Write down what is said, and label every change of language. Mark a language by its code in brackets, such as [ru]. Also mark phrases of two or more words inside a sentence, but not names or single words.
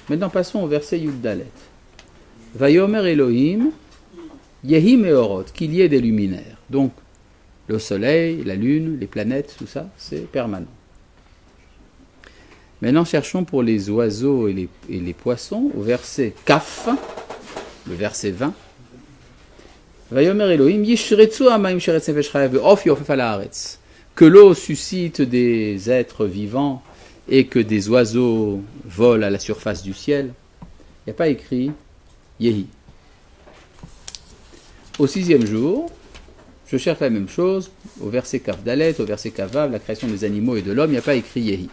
[fr] Maintenant passons au verset [he] יוד דלת. ויאמר אלהים, יהי מאורות, [fr] qu'il y ait des luminaires. Donc, le soleil, la lune, les planètes, tout ça, c'est permanent. Maintenant, cherchons pour les oiseaux et les poissons, au verset Kaf, le verset 20. [he] ויאמר אלהים, ישרצו המים שרץ נפש חיה ועוף יעופף על הארץ. [fr] Que l'eau suscite des êtres vivants et que des oiseaux volent à la surface du ciel. Il n'y a pas écrit Yehi. Au 6e jour, je cherche la même chose, au verset [he] כף דלת, [fr] au verset [he] כף ויו, [fr] la création des animaux et de l'homme, il n'y a pas écrit Yehi.